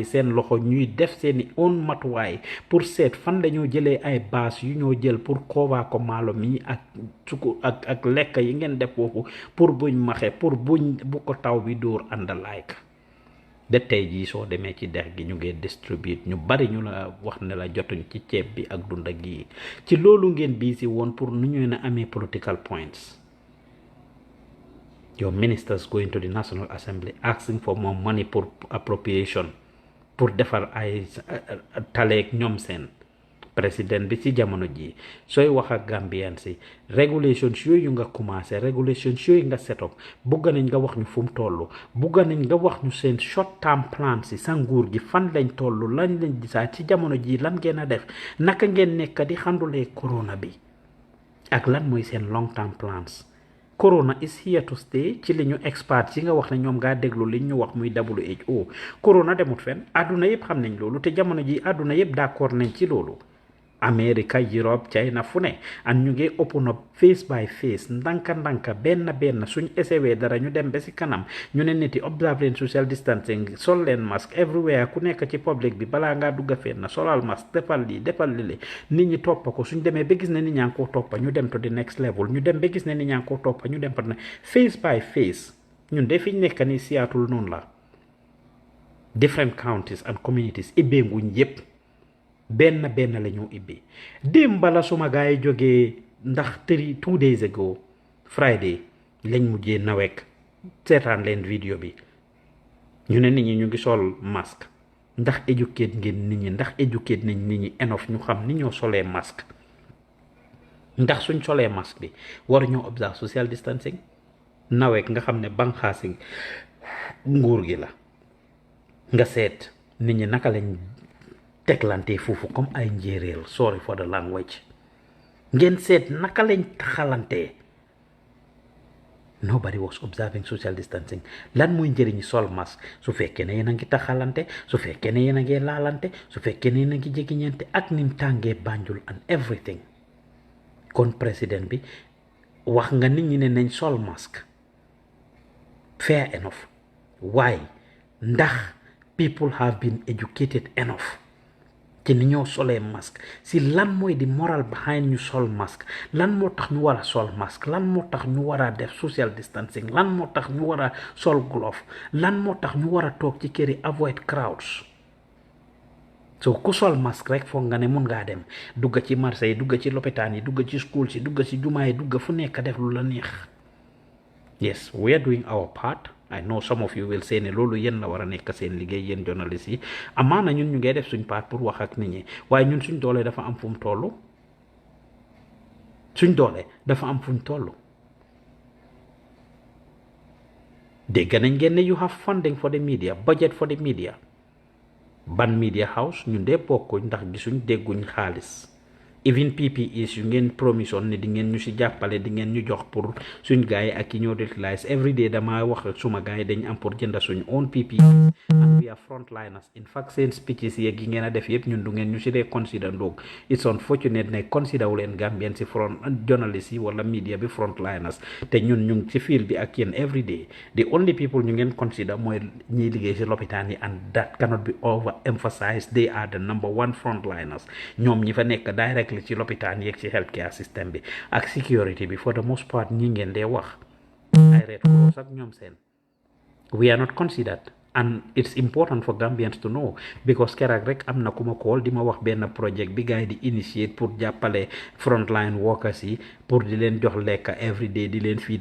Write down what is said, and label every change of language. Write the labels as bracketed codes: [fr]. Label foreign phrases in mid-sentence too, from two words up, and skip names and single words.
[wo] seen loxo ñuy def seeni own matuwaay pour seet fan dañoo jëlee ay baas yu ñoo jël pour koobaa ko maalo mi ak sukur ak lekk yi ngeen def foofu pour buñ maxe pour bu ko taw bi dóor ànd like ba tey jii soo demee ci dex gi ñu ngi distribute ñu bari ñu la wax ne la jotuñ ci ceeb bi ak dunda gi ci loolu ngeen bii si woon pour nu ñuy na amee [en] political points your ministers going to the National Assembly asking for more money pour appropriation pour [wo] defar ay taleeg ñoom seen président bi ci jamono ji sooy wax ak Gambian si regulations yooyu nga commencé regulations yooyu nga [en] set up [wo] bugg nañ nga wax ñu fu mu toll bugg nañ nga wax ñu seen [en] short term plan [wo] si sa nguur gi fan lañ toll lañ lañ gisaat ci jamono ji lan ngeen a def naka ngeen nekk di xandulee corona bi ak lan mooy seen [en] long term plans. Corona is here to stay [wo] ci li ñu expert yi nga wax ne ñoom ngaa déglu li ñu wax muy WHO corona demut fenn àdduna yëpp xam nañ loolu te jamono ji àdduna yëpp d'accord nañ ci loolu. America, Europe, China fu ne and ñu ngi [en] open up face by face [wo] ndanka benn suñ essayé dara ñu dem ba si kanam ñu ne nit yi observe leen [en] social distancing [wo] sol leen masque everywhere ku nekk ci public bi balaa ngaa dugga fenn solal masque defal lii defal lii nit ñi toppa ko suñ demee ba gis ne nit ñaa ngi koo toppa ñu dem [en] to the next level [wo] ñu dem ba gis ne nit ñaa ngi koo toppa ñu dem pa ne [en] face by face [wo] ñun de fi ñu nekk ni Seattle noonu la [en] different counties and communities [wo] ibbenguñ yépp benn la ñu ibbi démb bala suma gars yi jógee ndax [en] 2 days ago Friday [wo] lañ mujjee nawek seetaan leen vidéo bi ñu ne nit ñi ñu ngi sol masque ndax educate ngeen nit ñi ndax educate nañ nit ñi enough ñu xam ni ñoo solee masque ndax suñ solee masque bi waru ñoo [en] observe social distancing [wo] nawek nga xam ne banxaasi nguur gi la nga seet nit ñi naka lañ teglante foofu comme ay njéeréer [en] sorry for the language [wo] ngeen seet naka lañ taxalante [en] nobody was observing social distancing [wo] lan mooy njëriñi sol masque su fekkee ne yéen a ngi taxalante su fekkee ne yéen a ngi laalante su fekkee ne yéen a ngi jegiñante ak nim tàngee [en] Banjul and everything [wo] kon président bi wax nga nit ñi ne nañ sol masque [en] fair enough why [wo] ndax [en] people have been educated enough [wo] ci ni ñoo solee masque si lan mooy di [en] moral behind [wo] ñu sol masque lan moo tax ñu war a sol masque lan moo tax ñu war a def [en] social distancing [wo] lan moo tax ñu war a sol glove lan moo tax ñu war a toog ci kër yi [en] avoid crowds so [wo] ku sol masque rek foog nga ne mun ngaa dem dugga ci marché yi dugga ci lopitaan yi dugga ci school si dugga ci jumaa yi dugga fu nekk def lu la neex [en] yes we are doing our part. I know some of you will say [wo] ne loolu yéen la war a nekk seen liggéey yéen journalistes yi amaana ñun ñu ngee def suñ part pour wax ak nit ñi waaye ñun suñ doole dafa am fu mu toll suñ doole dafa am fu mu toll dégg nañ ngeen ne [en] you have funding for the media [wo] budget for the media ban [en] media house [wo] ñun dee bokkuñ ndax gisuñ dégguñ xaalis [en] even PPEs [wo] yu ngeen promission ne di ngeen ñu si jàppale di ngeen ñu jox pour suñ gars yi ak yi ñoo [en] utilize every day [wo] dama wax suma gars yi dañ am pour jënda suñ [en] own PPEs and we are frontliners in fact [wo] seen speeches yeeg yi ngeen a def yëpp ñun du ngeen ñu si dee consider ndoog [en] it's unfortunate [wo] ne consider wu leen Gambien si [en] front journalists [wo] yi wala media bi frontliners te ñun ñu ngi si field bi ak yéen [en] every day the only people [wo] ñu ngeen consider mooy ñiy liggéey si lopitaan yi [en] and that cannot be overemphasized they are the number one frontliners [wo] ñoom ñi fa nekk directly ci lopitaan yeeg ci [en] healthcare system [wo] bi ak security bi [en] for the most part [wo] ñi ngeen dee wax ay Red Cross ak ñoom seen [en] we are not considered and it's important for Gambians to know because [wo] keroog rek am na ku ma call di ma wax benn project bi gars yi di initiate pour jàppale [en] frontline workers [wo] yi pour di leen jox lekk [en] every day [wo] di leen feed